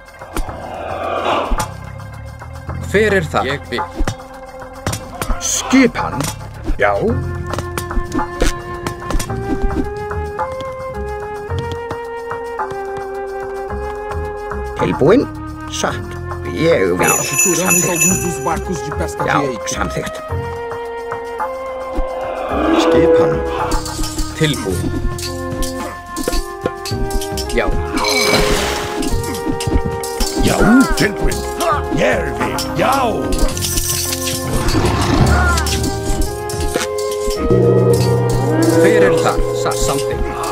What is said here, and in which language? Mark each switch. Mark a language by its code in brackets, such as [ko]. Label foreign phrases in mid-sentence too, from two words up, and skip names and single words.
[is] Hver er þar? Ég vil. Skipan. Já. Tilbúin. Satt. Ég vil. [pt] Capturamos alguns dos barcos de pesca [is] Já, [pt] de Eito. [is] samþykkt. Skipan. Tilbúin. Já. Já, tilbúin. Ég vil. Já. Hver er þar? Samþykkt.